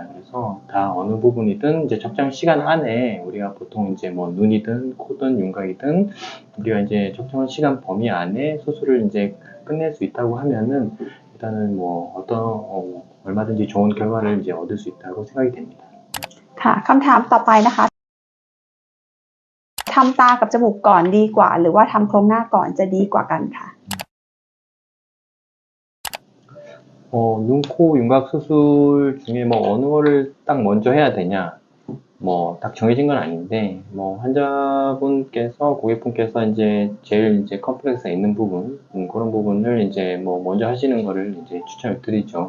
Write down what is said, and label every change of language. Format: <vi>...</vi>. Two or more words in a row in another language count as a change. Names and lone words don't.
<ko>그래서 다 어느 부분이든 이제 적정 시간 안에 우리가 보통 이제 뭐 눈이든 코든 윤곽이든 우리가 이제 적정한 시간 범위 안에 수술을 이제 끝낼 수 있다고 하면은 일단은 뭐 어떤 얼마든지 좋은 결과를 이제 얻을 수 있다고 생각이 됩니다.</ko> <th>ค่ะคำถามต่อไปนะคะทำตากับจมูกก่อนดีกว่าหรือว่าทำโครงหน้าก่อนจะดีกว่ากันค่ะ</th> <ko>눈, 코, 윤곽 수술 중에 뭐 어느 거를 딱 먼저 해야 되냐, 뭐 딱 정해진 건 아닌데, 뭐 환자분께서, 고객분께서 이제 제일 이제 컴플렉스가 있는 부분, 그런 부분을 이제 뭐 먼저 하시는 거를 이제 추천을 드리죠.</ko>